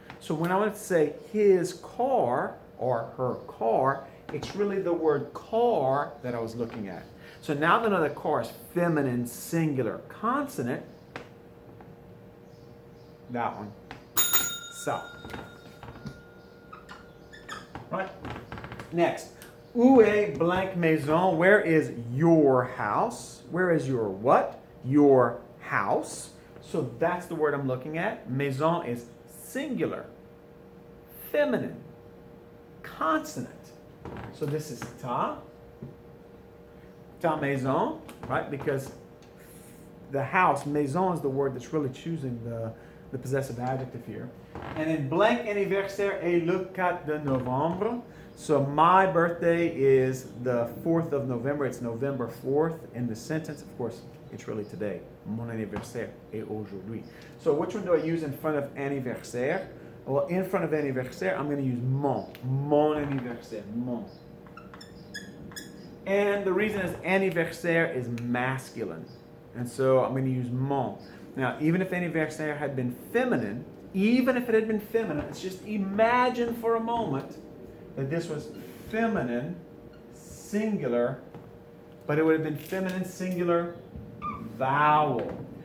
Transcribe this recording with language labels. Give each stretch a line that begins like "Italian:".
English: So, when I want to say his car or her car, it's really the word car that I was looking at. So now that I know that car is feminine, singular, consonant, that one, ça. Right? Next,
French: où est blank maison?
English: Where is your house? Where is your what? Your house. So that's the word I'm looking at. Maison is singular, feminine, consonant. So this is
French: ta maison,
English: right? Because the house, maison is the word that's really choosing the possessive adjective here. And then
French: blank anniversaire est le 4 de novembre.
English: So my birthday is the 4th of November. It's November 4th in the sentence. Of course, it's really today.
French: Mon anniversaire est aujourd'hui.
English: So which one do I use in front of anniversaire? Well, in front of anniversaire, I'm going to use mon.
French: Mon anniversaire.
English: Mon. And the reason is anniversaire is masculine. And so I'm going to use mon. Now, even if anniversaire had been feminine, let's just imagine for a moment that this was feminine, singular, but it would have been feminine, singular, vowel.